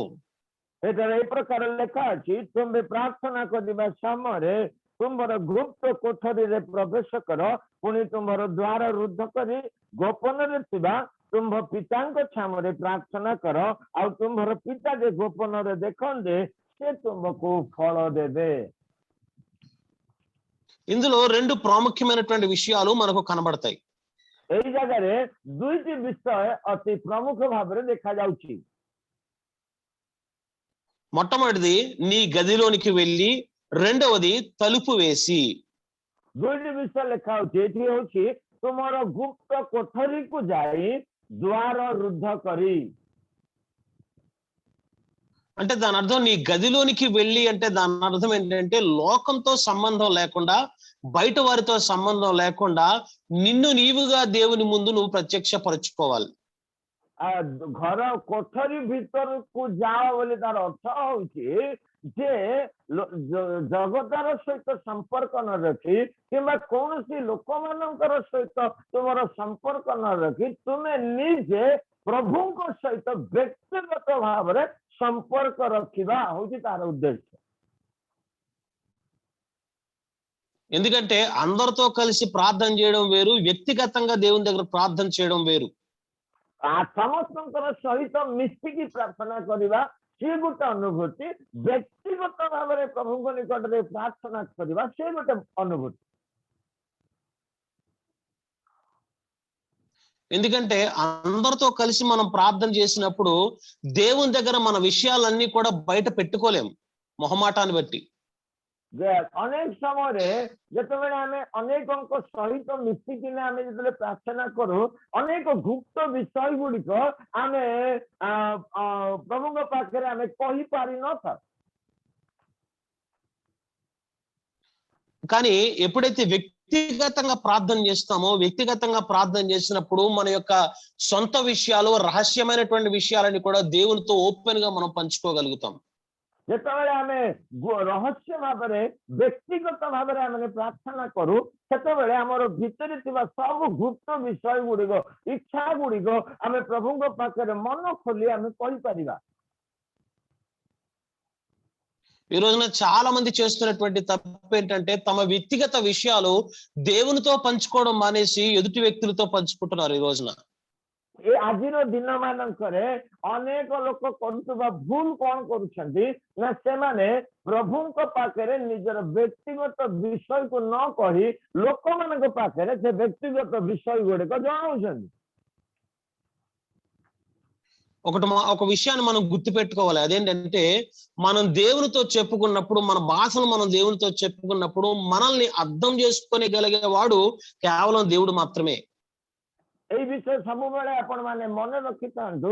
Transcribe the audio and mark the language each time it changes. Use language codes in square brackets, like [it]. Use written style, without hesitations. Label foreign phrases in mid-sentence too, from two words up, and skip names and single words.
[or] ଏଠାରେ ଏ ପ୍ରକାର ଲେଖା ଅଛି, ତୁମେ ପ୍ରାର୍ଥନା କରିବା ସମୟରେ ତୁମର ଗୁପ୍ତ କୋଠରୀରେ ପ୍ରବେଶ କର, ପୁଣି ତୁମର ଦ୍ୱାର ରୁଦ୍ଧ କରି ଗୋପନରେ ଥିବା ତୁମ୍ଭ ପିତାଙ୍କ ଛାମରେ ପ୍ରାର୍ଥନା କର, ଆଉ ତୁମ୍ଭର ପିତା ଯେ ଗୋପନରେ ଦେଖନ୍ତି ସେ ତୁମକୁ ଫଳ ଦେବେ। [te] ఇందులో 2 ప్రాముఖ్యమైనటువంటి విషయాలు మనకు కనబడతాయి। [or] ଏଇ ଜାଗାରେ 2ଟି ବିଷୟ ଅତି ପ୍ରମୁଖ ଭାବରେ ଦେଖାଯାଉଛି। [te] మొట్టమొదటిది నీ గదిలోనికి వెళ్ళి, రెండవది తలుపు వేసి। [or] 2ଟି ବିଷୟ ଲେଖା ହଉଛି। ଏଠି ହଉଛି ତୁମର ଗୁପ୍ତ କୋଠରୀକୁ ଯାଇ ଦ୍ୱାର ରୁଦ୍ଧ କରି। [te] అంటే దాని అర్థం నీ గదిలోనికి వెళ్ళి అంటే దాని అర్థం ఏంటంటే, లోకంతో సంబంధం లేకుండా, బయట వారితో సంబంధం లేకుండా నిన్ను నీవుగా దేవుని ముందు నువ్వు ప్రత్యక్షపరచుకోవాలి। [or] ଘର କୋଠରୀ ଭିତରକୁ ଯାଅ ବୋଲି ତାର ଅର୍ଥ ହଉଛି ଯେ ଜଗତର ସହିତ ସମ୍ପର୍କ ନ ରଖି କିମ୍ବା କୌଣସି ଲୋକମାନଙ୍କର ସହିତ ତୁମର ସମ୍ପର୍କ ନ ରଖି ତୁମେ ନିଜେ ପ୍ରଭୁଙ୍କ ସହିତ ବ୍ୟକ୍ତିଗତ ଭାବରେ ସମ୍ପର୍କ ରଖିବା ହଉଛି ତାର ଉଦ୍ଦେଶ୍ୟ। [te] ఎందుకంటే అందరితో కలిసి ప్రార్థన చేయడం వేరు, వ్యక్తిగతంగా దేవుని దగ్గర ప్రార్థన చేయడం వేరు। [or] ସମସ୍ତଙ୍କର ସହିତ ମିଶିକି ପ୍ରାର୍ଥନା କରିବା ସେ ଗୋଟେ ଅନୁଭୂତି, ବ୍ୟକ୍ତିଗତ ଭାବରେ ପ୍ରଭୁଙ୍କ ନିକଟରେ ପ୍ରାର୍ଥନା କରିବା ସେ ଗୋଟେ ଅନୁଭୂତି। [te] ఎందుకంటే అందరితో కలిసి మనం ప్రార్థన చేసినప్పుడు దేవుని దగ్గర మన విషయాలన్నీ కూడా బయట పెట్టుకోలేం మొహమాటాన్ని బట్టి। [or] ଅନେକ ସମୟରେ ଯେତେବେଳେ ଆମେ ଅନେକଙ୍କ ସହିତ ମିଶିକିନା ଆମେ ଯେତେବେଳେ ପ୍ରାର୍ଥନା କରୁ, ଅନେକ ଗୁପ୍ତ ବିଷୟ ଗୁଡିକ ଆମେ ପ୍ରଭୁଙ୍କ ପାଖରେ ଆମେ କହିପାରିନଥାଉ। [te] కానీ ఎప్పుడైతే వ్యక్తిగతంగా ప్రార్థన చేస్తామో, వ్యక్తిగతంగా ప్రార్థన చేసినప్పుడు మన యొక్క సొంత విషయాలు, రహస్యమైనటువంటి విషయాలని కూడా దేవునితో ఓపెన్ గా మనం పంచుకోగలుగుతాం। [or] ଯେତେବେଳେ ଆମେ ରହସ୍ୟ ଭାବରେ ବ୍ୟକ୍ତିଗତ ଭାବରେ ଆମେ ପ୍ରାର୍ଥନା କରୁ, ସେତେବେଳେ ଆମର ଭିତରେ ଥିବା ସବୁ ଗୁପ୍ତ ବିଷୟ ଗୁଡିକ, ଇଚ୍ଛା ଗୁଡିକ ଆମେ ପ୍ରଭୁଙ୍କ ପାଖରେ ମନ ଖୋଲି ଆମେ କହିପାରିବା। [te] ఈ రోజున చాలా మంది చేస్తున్నటువంటి తప్పు ఏంటంటే, తమ వ్యక్తిగత విషయాలు దేవునితో పంచుకోవడం మానేసి ఎదుటి వ్యక్తులతో పంచుకుంటున్నారు ఈ రోజున। [or] ଏ ଆଜିର ଦିନ ମାନଙ୍କରେ ଅନେକ ଲୋକ କରୁଥିବା ଭୁଲ କଣ କରୁଛନ୍ତି ନା, ସେମାନେ ପ୍ରଭୁଙ୍କ ପାଖରେ ନିଜର ବ୍ୟକ୍ତିଗତ ବିଷୟକୁ ନ କହି ଲୋକମାନଙ୍କ ପାଖରେ ସେ ବ୍ୟକ୍ତିଗତ ବିଷୟ ଗୁଡିକ ଜଣାଉଛନ୍ତି। [te] ఒక విషయాన్ని మనం గుర్తుపెట్టుకోవాలి, అదేంటంటే మనం దేవునితో చెప్పుకున్నప్పుడు, మన భాషను మనం దేవునితో చెప్పుకున్నప్పుడు మనల్ని అర్థం చేసుకోగలిగే వాడు కేవలం దేవుడు మాత్రమే। [or] ଏଇ ବିଷୟ ସବୁବେଳେ ଆପଣ ମାନେ ମନେ ରଖିଥାନ୍ତୁ।